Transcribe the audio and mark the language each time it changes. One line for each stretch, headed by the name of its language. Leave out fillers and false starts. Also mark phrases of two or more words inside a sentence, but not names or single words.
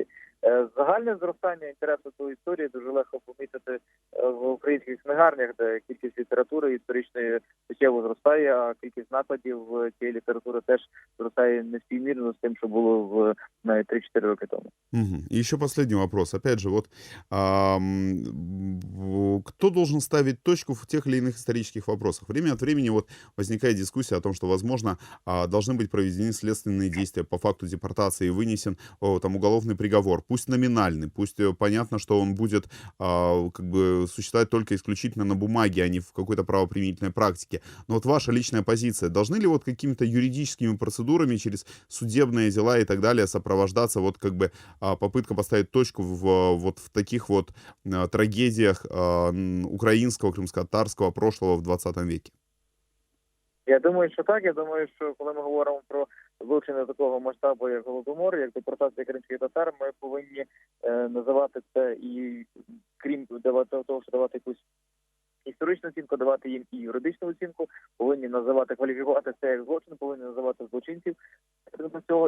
Ukrainian: Загальне зростання інтересу до історії дуже легко помітити в українських книгарнях, де кількість літератури історичної суттєво зростає, а кількість накладів цієї літератури теж зростає неспівмірно з тим, що було в 3-4 роки тому. Угу.
Russian: И еще последний вопрос. Опять же, кто должен ставить точку в тех или иных исторических вопросах? Время от времени возникает дискуссия о том, что, возможно, должны быть проведены следственные действия по факту депортации и вынесен уголовный приговор. Пусть номинальный, пусть понятно, что он будет существовать только исключительно на бумаге, а не в какой-то правоприменительной практике. Но вот ваша личная позиция, должны ли какими-то юридическими процедурами через судебные дела и так далее сопровождаться попытка поставить точку в таких трагедиях украинского, крымско-татарского прошлого в 20 веке?
Ukrainian: Я думаю, що так. Я думаю, що коли ми говоримо про вивчення такого масштабу, як Голодомор, як депортація кримських татар, ми повинні називати це і, крім того, що давати якусь історичну оцінку давати їм і юридичну оцінку, повинні називати, кваліфікувати це як злочин, повинні називати злочинців до цього.